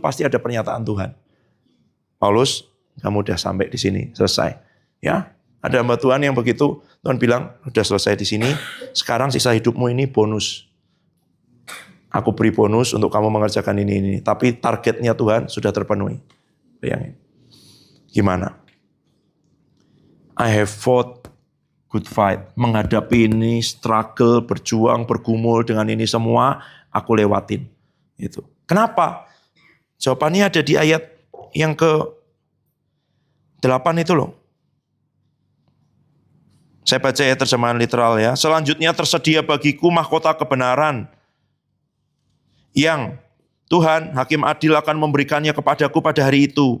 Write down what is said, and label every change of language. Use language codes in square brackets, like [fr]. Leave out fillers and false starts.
[id] Pasti ada pernyataan Tuhan. Paulus, kamu udah sampai di sini, selesai. Ya, ada hamba Tuhan yang begitu, Tuhan bilang, udah selesai di sini, sekarang sisa hidupmu ini bonus. Aku beri bonus untuk kamu mengerjakan ini. Tapi targetnya Tuhan sudah terpenuhi. Bayangin. Gimana? [en] I have fought good fight. [id] Menghadapi ini, struggle, berjuang, bergumul dengan ini semua, aku lewatin. Itu. Kenapa? Jawabannya ada di ayat yang ke-8 itu loh. Saya baca ya terjemahan literal ya. Selanjutnya tersedia bagiku mahkota kebenaran yang Tuhan, hakim adil akan memberikannya kepadaku pada hari itu.